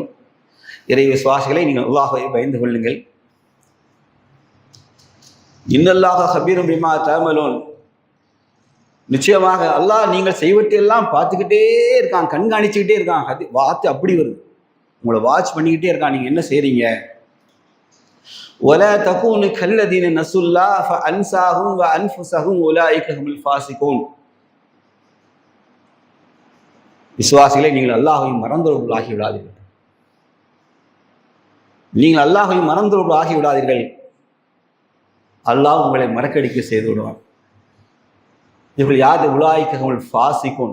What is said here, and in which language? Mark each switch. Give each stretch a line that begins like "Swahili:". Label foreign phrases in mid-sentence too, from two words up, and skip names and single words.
Tamil: இறை விசுவாசிகளை நீங்கள் அல்லாஹ்வை பயந்து கொள்ளுங்கள்.
Arabic: إن الله خبير بما تعملون.
Tamil: நிச்சயமாக அல்லாஹ் நீங்கள் செய்வற்றையெல்லாம் பார்த்துக்கிட்டே இருக்கான், கண்காணிச்சுக்கிட்டே இருக்கான். வார்த்தை அப்படி வருது, உங்களை வாட்ச் பண்ணிக்கிட்டே இருக்கான், நீங்க என்ன செய்றீங்க.
Arabic: ولا تكونوا كالذين نسوا الله فأنساهم وأنفسهم أولئك هم الفاسقون.
Tamil: விசுவாசிகளை நீங்கள் அல்லாஹ்வை மறந்தவர்கள் ஆகிவிடாதீர்கள். நீங்கள் அல்லாஹ்வை மறந்தவர்கள் ஆகிவிடாதீர்கள். அல்லாஹ் உங்களை மறக்கடிக்க செய்து விடுவான். இவர்கள் யாரு?
Arabic: أولئك هم الفاسقون.